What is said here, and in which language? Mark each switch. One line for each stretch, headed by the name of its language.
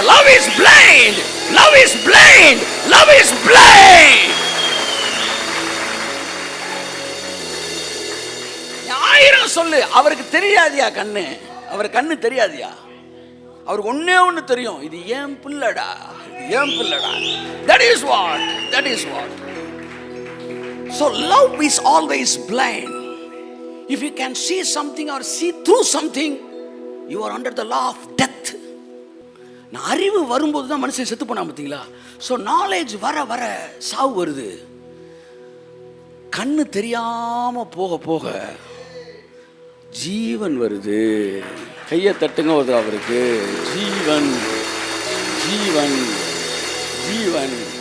English: Love is blind, love is blind, love is blind.
Tamil: ஆயிரம் சொல்லு, அவருக்கு தெரியாதியா கண்ணு? அவருக்கு கண்ணு தெரியாதியா? அவருக்கு ஒன்னே ஒன்று தெரியும், இது ஏன் பிள்ளடா, ஏன் பிள்ளடா.
English: That is what, that is what. So love is always blind. If you can see something or see through something, you are under the law of death.
Tamil: நான் அறிவு வரும்போது தான் மனுஷன் செத்து போனா பார்த்தீங்களா? ஸோ நாலேஜ் வர வர சாவு வருது. கண்ணு தெரியாம போக போக ஜீவன் வருது. கையை தட்டுங்க வருது அவருக்கு. ஜீவன், ஜீவன், ஜீவன்.